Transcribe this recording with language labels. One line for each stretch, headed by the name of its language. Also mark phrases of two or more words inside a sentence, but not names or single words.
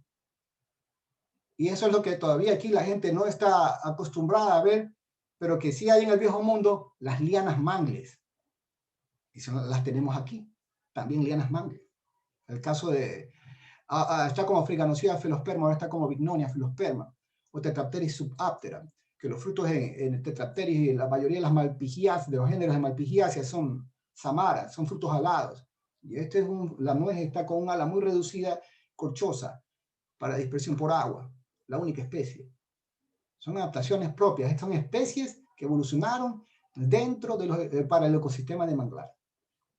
Spanish: Y eso es lo que todavía aquí la gente no está acostumbrada a ver, pero que sí hay en el viejo mundo, las lianas mangles. Y las tenemos aquí, también lianas mangles. El caso de, está como Friganosia filosperma, ahora está como Vignonia filosperma, o Tetrapteris subaptera, que los frutos en Tetrapteris y la mayoría de las malpigiáceas, de los géneros de malpigiáceas son samaras, son frutos alados. Y la nuez está con un ala muy reducida, corchosa, para dispersión por agua, la única especie. Son adaptaciones propias, estas son especies que evolucionaron dentro para el ecosistema de manglar.